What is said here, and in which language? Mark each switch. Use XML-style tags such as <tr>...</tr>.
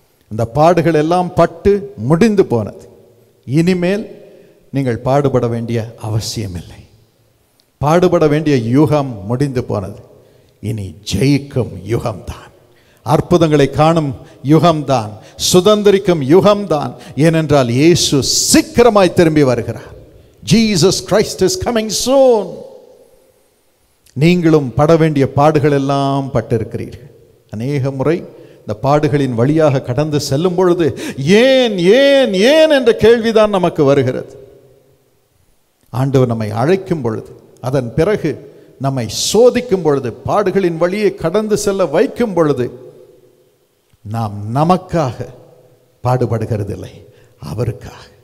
<ta>இந்த பாடுகள் எல்லாம் பட்டு முடிந்து போனது. இனிமேல் நீங்கள் பாடுபட வேண்டிய அவசியமில்லை. பாடுபட வேண்டிய யுகம் முடிந்து போனது. இனி ஜெயிக்கும் யுகம்தான், அற்புதங்களை காணும் யுகம்தான், சுதந்திரிக்கும் யுகம்தான். ஏனென்றால் இயேசு சீக்கிரமாய் திரும்பி வருகிறார்.</ta> <en>Jesus Christ is coming soon.</en> <ta>நீங்களும் பட வேண்டிய பாடுகள் எல்லாம் பட்டிருக்கிறீர்கள். அநேக முறை இந்த பாடுகளின் வழியாக கடந்து செல்லும் பொழுது ஏன் ஏன் ஏன் என்ற கேள்விதான் நமக்கு வருகிறது. ஆண்டவர் நம்மை அழைக்கும் பொழுது, அதன் பிறகு நம்மை சோதிக்கும் பொழுது, பாடுகளின் வழியை கடந்து செல்ல வைக்கும் பொழுது நாம் நமக்காக பாடுபடுகிறதில்லை, அவருக்காக.</ta>